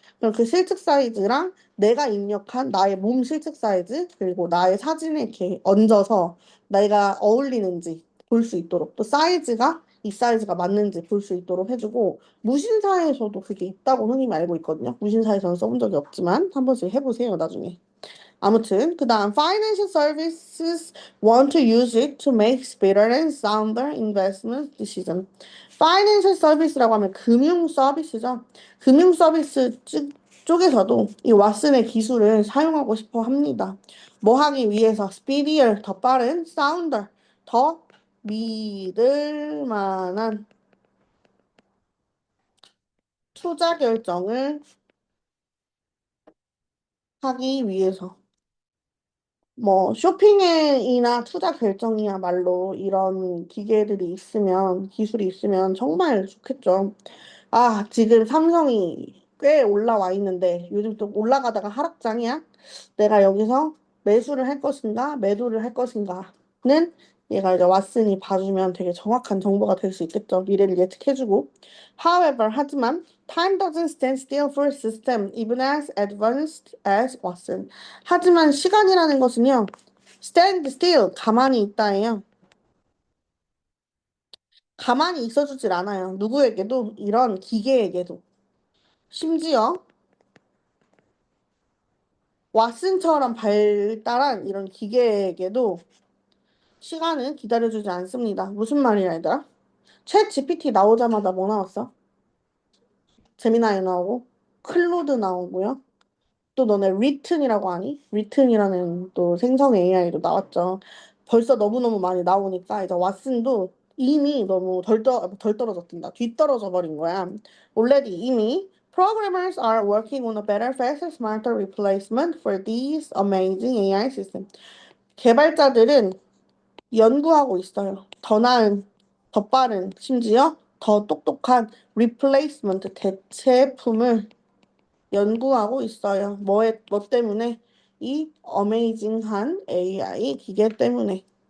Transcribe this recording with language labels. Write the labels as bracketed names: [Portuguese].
[Korean] 그럼 그 실측 사이즈랑 내가 입력한 나의 몸 실측 사이즈, 그리고 나의 사진을 이렇게 얹어서 내가 어울리는지 볼 수 있도록, 또 사이즈가 이 사이즈가 맞는지 볼 수 있도록 해주고, 무신사에서도 그게 있다고 흔히 알고 있거든요. 무신사에서는 써본 적이 없지만 한 번씩 해보세요, 나중에. 아무튼 그 다음 [English] financial services want to use it to make better and sounder investment decision. financial service라고 [Korean] 하면 금융 서비스죠. 금융 서비스 쪽에서도 이 왓슨의 기술을 사용하고 싶어 합니다. 뭐 하기 위해서 speedier, 더 빠른, sounder, 더 믿을 만한 투자 결정을 하기 위해서. 뭐 쇼핑이나 투자 결정이야말로 이런 기계들이 있으면 기술이 있으면 정말 좋겠죠. 아, 지금 삼성이 꽤 올라와 있는데 요즘 또 올라가다가 하락장이야. 내가 여기서 매수를 할 것인가, 매도를 할 것인가는 얘가 이제 왓슨이 봐주면 되게 정확한 정보가 될 수 있겠죠. 미래를 예측해주고. [English] However, [Korean] 하지만 [English] time doesn't stand still for a system even as advanced as Watson. [Korean] 하지만 시간이라는 것은요, [English] stand still, [Korean] 가만히 있다예요. 가만히 있어주질 않아요. 누구에게도, 이런 기계에게도. 심지어 왓슨처럼 발달한 이런 기계에게도 시간은 기다려주지 않습니다. 무슨 말이야, 얘들아? 챗 GPT 나오자마자 뭐 나왔어? 제미나이 나오고, 클로드 나오고요. 또 너네 리튼이라고 하니? 리튼이라는 또 생성 AI도 나왔죠. 벌써 너무너무 많이 나오니까 이제 왓슨도 이미 너무 덜 떨어졌단다. 뒤떨어져 버린 거야. [English] already [Korean] 이미 [English] Programmers are working on a better, faster, smarter replacement for these amazing AI systems. [Korean] 개발자들은 연구하고 있어요. 더 나은, 더 빠른, 심지어 더 똑똑한 replacement 대체품을 연구하고 있어요. 뭐 때문에? 이 어메이징한 AI 기계 때문에.